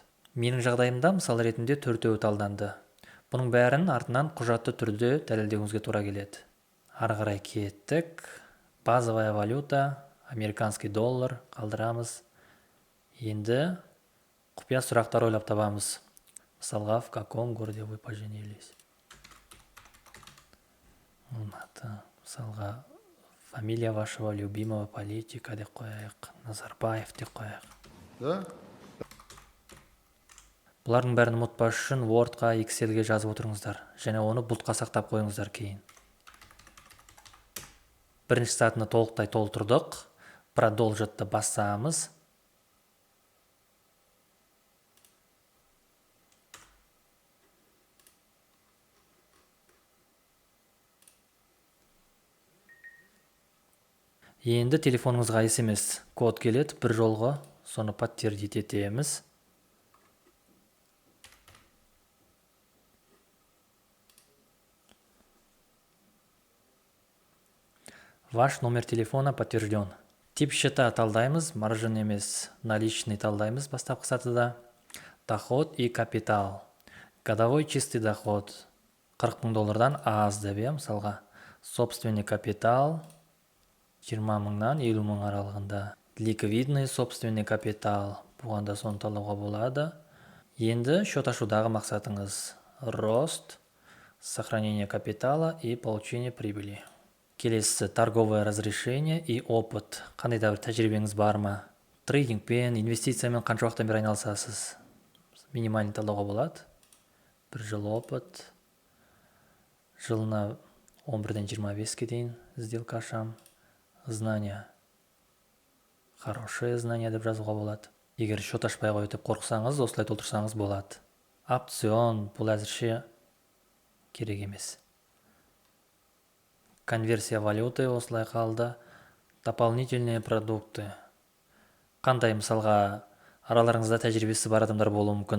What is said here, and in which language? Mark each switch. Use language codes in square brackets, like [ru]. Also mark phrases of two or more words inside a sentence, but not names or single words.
[kk] Менің жағдайымда мысал ретінде 4-еуі талданды. Бұның бәрін артынан құжатты түрде дәлелдеуіңізге тура келеді. Ары қарай кеттік. [ru] Базовая валюта, американский доллар қалдырамыз. [kk] Енді құпия сұрақтар ойлап табамыз. Мысалға, [ru] в каком городе вы поженились? Мысалға, фамилия вашего любимого политика [kk] деп қояйық. Назарбаев деп қояйық. [ru] Да? [kk] Бұлардың бәрін ұмытпас үшін Word-қа, Excel-ге жазып отырыңыздар. Және оны бұлтқа сақтап қойыңыздар кейін. Бірінші сатыны толықтай толтырдық. Продолжетті басамыз. Енді телефоныңызға SMS код келеді, бір жолғы, соны подтвердить етеміз. [ru] Ваш номер телефона подтвержден. Тип счета [kk] талдаймыз, маржин емес, наличный талдаймыз бастапқы сатыда. [ru] Доход и капитал. Годовой чистый доход. [kk] 40 000 доллардан аз деп, мысалға. [ru] Собственный капитал [kk] 20 000-нан 50 000 аралығында. [ru] Ликвидный собственный капитал. [kk] Бұғанда соны талдауға болады. Енді счет ашудағы мақсатыңыз. [ru] Рост, сохранение капитала и получение прибыли. Келесі торговое разрешение и опыт. [kk] Қандай да бір тәжірибеңіз бар ма? Трейдингпен, инвестициямен қанша уақыттан бері айналысасыз? Минимальный талдауға болады. 1 жыл опыт. Жылына 11-ден 25-ке дейін сделка ашам. [ru] Знания. Хорошее знание [kk] деп жазуға болады. Егер счет ашпай қойып қорқсаңыз, осылай толтырсаңыз болады. Опцион, бұл әзірше керек емес. [ru] конверсия валюты [kk] осылай қалды. [ru] Дополнительные продукты. [kk] Қандай мысалға араларыңызда тәжірибесі бар адамдар болуы мүмкін.